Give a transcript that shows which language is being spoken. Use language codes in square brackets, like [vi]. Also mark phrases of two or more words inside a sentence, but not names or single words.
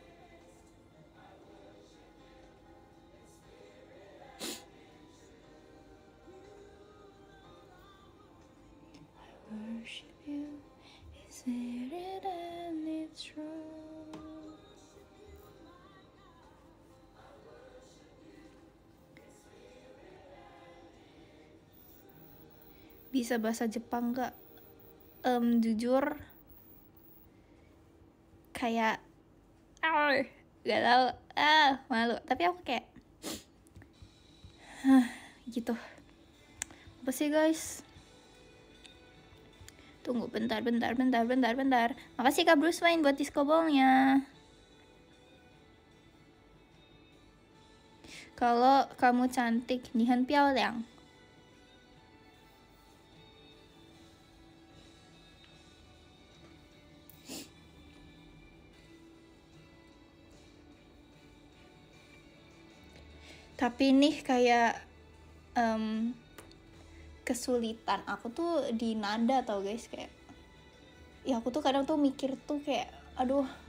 [en] I worship you, it's spirit and it's true. [id] Bisa bahasa Jepang gak? Jujur kayak gak tau, malu. Tapi aku kayak gitu. Apa sih guys? Tunggu bentar. Makasih Kak Bruce Wayne buat diskoballnya. Kalau kamu cantik, [zh] 你很漂亮. [id] Tapi nih kayak kesulitan aku tuh di nada tau guys, kayak ya aku tuh kadang tuh mikir tuh kayak aduh